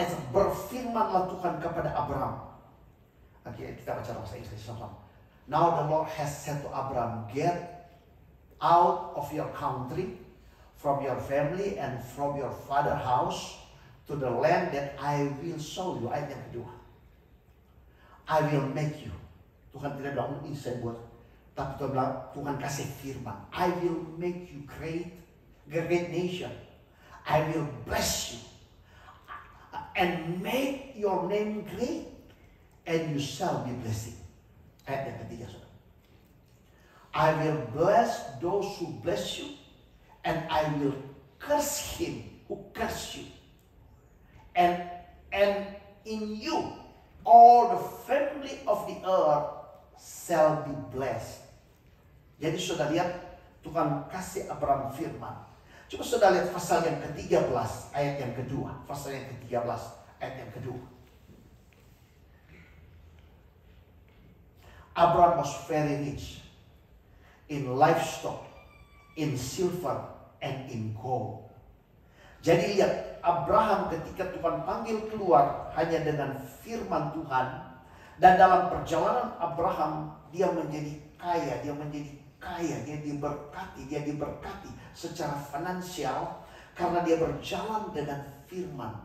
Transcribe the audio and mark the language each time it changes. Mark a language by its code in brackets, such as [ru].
[id] Berfirmanlah Tuhan kepada Abraham. Oke, kita baca bahasa Inggris sama-sama. [en] Now the Lord has said to Abraham, get out of your country, from your family, and from your father's house, to the land that I will show you. [id] Ayat yang kedua. [en] I will make you. [id] Tuhan tidak bilang ini saya buat, tapi Tuhan bilang, Tuhan kasih firman. [en] I will make you great nation. I will bless you and make your name great, and you shall be blessed. [id] Ayat yang ketiga, saudara. [en] I will bless those who bless you, and I will curse him who curse you. And in you all the family of the earth shall be blessed. [id] Jadi sudah lihat Tuhan kasih Abraham firman. Coba sudah lihat pasal yang ke-13 ayat yang kedua. Pasal yang ke-13 ayat yang kedua. [en] Abraham was very rich in livestock, in silver, and in gold. [id] Jadi lihat, Abraham ketika Tuhan panggil keluar hanya dengan firman Tuhan, dan dalam perjalanan Abraham dia menjadi kaya, dia diberkati secara finansial karena dia berjalan dengan firman.